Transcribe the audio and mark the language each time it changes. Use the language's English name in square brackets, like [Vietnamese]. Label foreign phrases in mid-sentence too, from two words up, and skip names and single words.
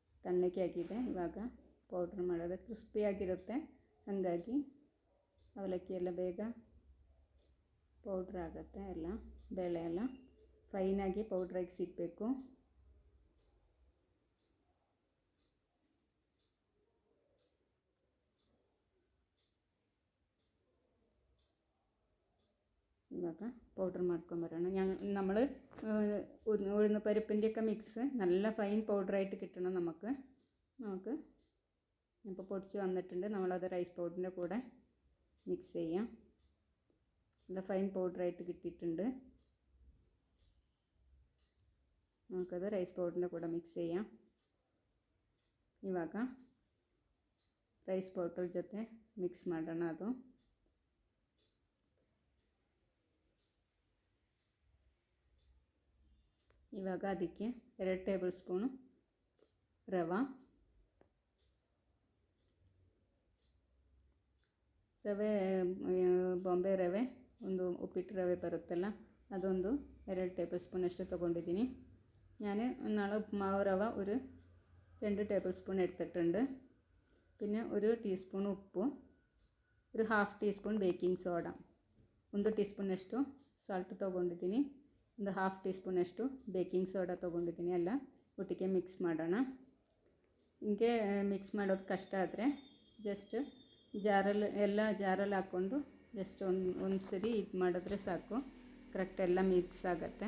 [Kannada] ಇವಾಗ ಪೌಡ್ರ್ ಮಾಡೋದು ಕ್ರಿಸ್ಪಿಯಾಗಿರುತ್ತೆ. ಹಾಗಾಗಿ ಅವಲಕ್ಕಿ ಎಲ್ಲ ಬೇಗ ಪೌಡ್ರ್ ಆಗುತ್ತೆ. ಎಲ್ಲ ಬೇಳೆ ಎಲ್ಲ ಫೈನಾಗಿ ಪೌಡ್ರಾಗಿ ಸಿಗಬೇಕು. ഇವಾಗ പൗഡർ ಮಾಡ್ಕೊಂಬರೋಣ. [Malayalam] നമ്മൾ ഉഴുന്ന് പരിപ്പിൻ്റെയൊക്കെ മിക്സ് നല്ല ഫൈൻ പൗഡറായിട്ട് കിട്ടണം നമുക്ക്. ഇപ്പോൾ പൊടിച്ച് വന്നിട്ടുണ്ട്. നമ്മളത് റൈസ് പൗഡറിൻ്റെ കൂടെ മിക്സ് ചെയ്യാം. നല്ല ഫൈൻ പൗഡറായിട്ട് കിട്ടിയിട്ടുണ്ട്. നമുക്കത് റൈസ് പൗഡറിൻ്റെ കൂടെ മിಕ್ಸ್ ചെയ്യാം. [Kannada] ಇವಾಗ ರೈಸ್ ಪೌಡರ್ ಜೊತೆ ಮಿಕ್ಸ್ ಮಾಡೋಣ. ಅದು ಇವಾಗ ಅದಕ್ಕೆ 2 ಟೇಬಲ್ ಸ್ಪೂನು ರವೆ ಬಾಂಬೆ ರವೆ, ಒಂದು ಉಪ್ಪಿಟ್ಟು ರವೆ ಬರುತ್ತಲ್ಲ ಅದೊಂದು 2 ടേബിൾ സ്പൂൺ അಷ್ಟು ತೊಗೊಂಡಿದ್ದೀನಿ. [Malayalam] ഞാൻ നാളെ ഉപ്പുമാവ് റവ ഒരു 2 ടേബിൾ സ്പൂൺ എടുത്തിട്ടുണ്ട്. പിന്നെ 1 ടീസ്പൂൺ ഉപ്പും ഒരു 1/2 ടീസ്പൂൺ [Kannada] ಬೇಕಿಂಗ್ ಸೋಡಾ, 1 ಟೀಸ್ಪೂನ್ ಅಷ್ಟು ಸಾಲ್ಟ್ ತೊಗೊಂಡಿದ್ದೀನಿ. ಒಂದು 1/2 ಟೀಸ್ಪೂನ್ ಅಷ್ಟು ಬೇಕಿಂಗ್ ಸೋಡಾ ತೊಗೊಂಡಿದ್ದೀನಿ. ಎಲ್ಲ ಒಟ್ಟಿಗೆ ಮಿಕ್ಸ್ ಮಾಡೋಣ. ಹಿಂಗೆ ಮಿಕ್ಸ್ ಮಾಡೋದು ಕಷ್ಟ ಆದರೆ ಜಸ್ಟ್ ಜಾರಲ್ಲಿ ಹಾಕ್ಕೊಂಡು ಜಸ್ಟ್ ಒಂದು ಸರಿ ಇದು ಮಾಡಿದ್ರೆ ಸಾಕು, ಕರೆಕ್ಟ್ ಎಲ್ಲ ಮಿಕ್ಸ್ ಆಗುತ್ತೆ.